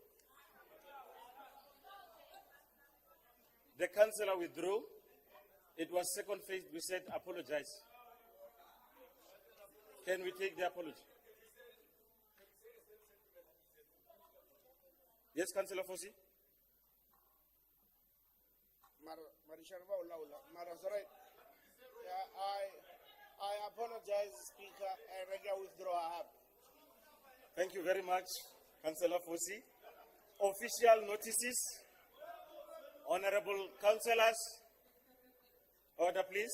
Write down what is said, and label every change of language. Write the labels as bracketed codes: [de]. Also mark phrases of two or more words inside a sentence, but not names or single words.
[en] The councillor withdrew. It was second phase. We said apologize. Can we take the apology? Yes, Councillor Fosi. [tn] Marishana ba ulaula. Mara sorry. [en] I apologize, Speaker, and I can withdraw up. Thank you very much, Councillor Fosi. Official notices. Honorable councillors, order please.